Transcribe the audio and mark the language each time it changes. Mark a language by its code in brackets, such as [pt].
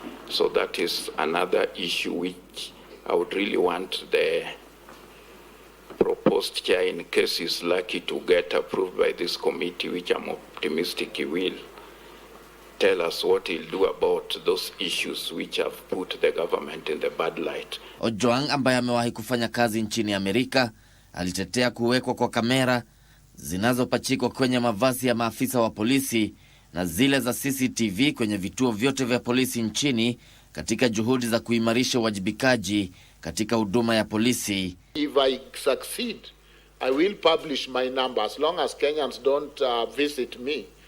[en] So that is another issue which I would really want the proposed chair, in case is lucky to get approved by this committee, which I'm optimistic he will, tell us what he'll do about those issues which have put the government in the bad light. [sw] Ojwang ambaye amewahi kufanya kazi nchini Amerika alitetea kuwekwa kwa kamera zinazopachikwa kwenye mavazi ya maafisa wa polisi na zile za CCTV kwenye vituo vyote vya polisi nchini katika juhudi za kuimarisha uwajibikaji katika huduma ya polisi. [en] If I succeed, I will publish my number as long as Kenyans don't visit me.